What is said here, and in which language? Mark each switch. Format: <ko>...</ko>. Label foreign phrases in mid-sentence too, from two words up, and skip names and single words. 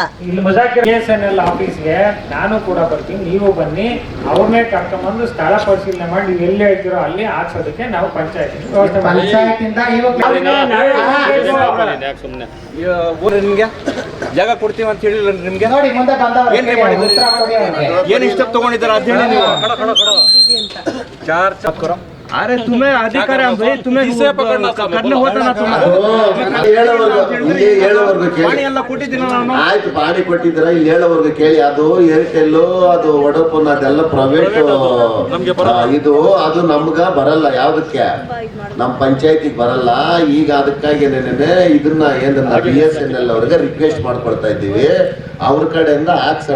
<kn>ಇಲ್ಲಿ BSNL ಆಫೀಸ್ಗೆ ನಾನು ಕೂಡ ಬರ್ತೀನಿ, ನೀವು ಬನ್ನಿ, ಅವ್ರನ್ನೇ ಕರ್ಕೊಂಡ್ಬಂದು ಸ್ಥಳ ಪರಿಶೀಲನೆ ಮಾಡಿ ನೀವು ಎಲ್ಲಿ ಹೇಳ್ತೀರೋ ಅಲ್ಲಿ ಹಾಕ್ಸೋದಕ್ಕೆ ನಾವು ಪಂಚಾಯತ್ ನಿಮ್ಗೆ ಜಾಗ ಕೊಡ್ತೀವಿ ಅಂತ ಹೇಳಿಲ್ಲ ನಿಮ್ಗೆ? ಏನ್ ಮಾಡಿದ್ರು, ಏನ್ ಇಷ್ಟ ತಗೊಂಡಿದ್ದಾರೆ ಅಂತ ಹೇಳಿ ನೀವು</kn> <hi>अरे तुम्हें अधिकार है भाई, तुम्हें करने होता ना तुम</hi> <kn>ಪಾಣಿ ಎಲ್ಲ ಕೊಟ್ಟಿದ್ದೀನಿ ನಾನು. ಆಯ್ತು, ಪಾಣಿ ಕೊಟ್ಟಿದ್ದೀರ, ಇಲ್ಲಿ ಹೇಳೋವರೆಗೂ ಕೇಳಿ. ಅದು ಏರ್ಟೆಲ್, ಅದು ವಡೋಫೋನ್, ಅದೆಲ್ಲ ಪ್ರೈವೇಟ್ ಇದು, ಅದು ನಮ್ಗ ಬರಲ್ಲ. ಯಾವ್ದಕ್ಕೆ? ನಮ್ಮ ಪಂಚಾಯತಿಗೆ ಬರಲ್ಲ. ಈಗ ಅದಕ್ಕಾಗಿ ಇದನ್ನ ಏನನ್ನ BSNL ಅವ್ರಿಗೆ ರಿಕ್ವೆಸ್ಟ್ ಮಾಡ್ಕೊಳ್ತಾ ಇದ್ದೀವಿ, ಅವ್ರ ಕಡೆಯಿಂದ ಹಾಕ್ಸೋಣ.</kn>